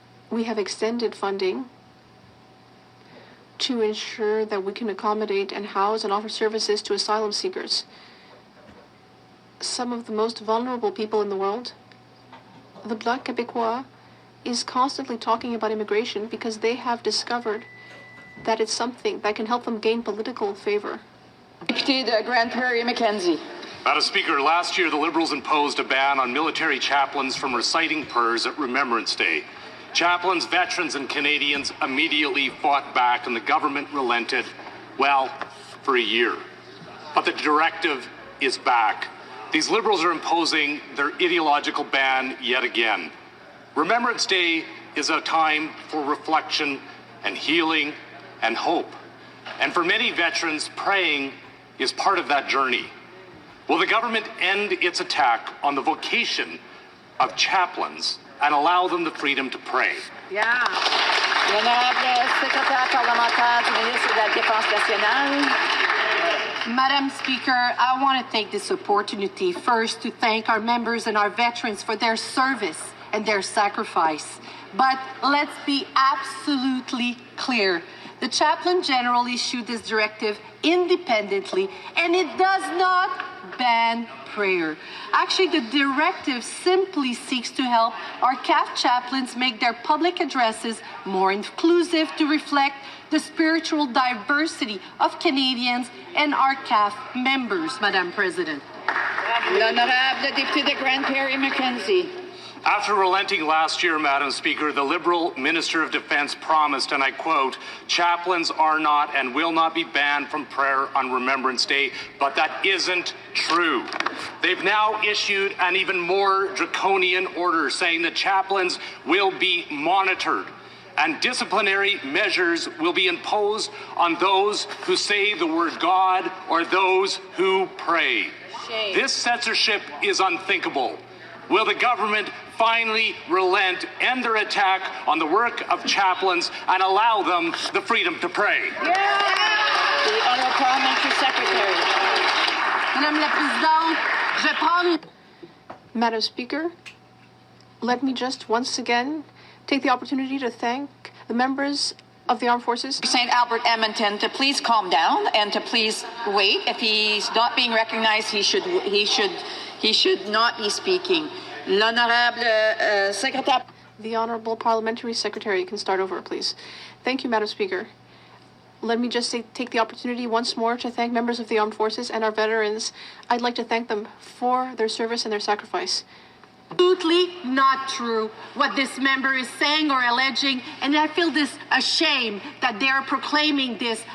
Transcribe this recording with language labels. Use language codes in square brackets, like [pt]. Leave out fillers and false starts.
[en] We have extended funding to ensure that we can accommodate and house and offer services to asylum seekers. Some of the most vulnerable people in the world. The Bloc Québécois is constantly talking about immigration because they have discovered that it's something that can help them gain political favor. [fr] Député de Grande Prairie, Mackenzie. [en] Madam Speaker, last year the Liberals imposed a ban on military chaplains from reciting prayers at Remembrance Day. Chaplains, veterans, and Canadians immediately fought back, and the government relented, well, for a year. But the directive is back. These Liberals are imposing their ideological ban yet again. Remembrance Day is a time for reflection and healing and hope. And for many veterans, praying is part of that journey. Will the government end its attack on the vocation of chaplains and allow them the freedom to pray? Yeah. [fr] L'honorable secrétaire parlementaire du ministre de la Défense nationale. [en] Madam Speaker, I want to take this opportunity first to thank our members and our veterans for their service and their sacrifice. But let's be absolutely clear. The Chaplain General issued this directive independently, and it does not ban prayer. Actually, the directive simply seeks to help our CAF chaplains make their public addresses more inclusive to reflect the spiritual diversity of Canadians and our CAF members, Madam President. [fr] L'honorable député de Grande Prairie, Mackenzie. [en] After relenting last year, Madam Speaker, the Liberal Minister of Defence promised, and I quote, chaplains are not and will not be banned from prayer on Remembrance Day, but that isn't true. They've now issued an even more draconian order saying that chaplains will be monitored and disciplinary measures will be imposed on those who say the word God or those who pray. Shame. This censorship is unthinkable. Will the government finally relent, end their attack on the work of chaplains, and allow them the freedom to pray? Yeah. The Honourable Parliamentary Secretary. [fr] Madame la Présidente, je prends... [en] Madam Speaker, let me just once again take the opportunity to thank the members of the Armed Forces. St. Albert Edmonton to please calm down and to please wait. If he's not being recognized, he should not be speaking. [fr] L'honorable secrétaire. [en] The Honourable Parliamentary Secretary can start over, please. Thank you, Madam Speaker. Let me just take the opportunity once more to thank members of the Armed Forces and our veterans. I'd like to thank them for their service and their sacrifice. Absolutely not true what this member is saying or alleging, and I feel this ashamed that they are proclaiming this.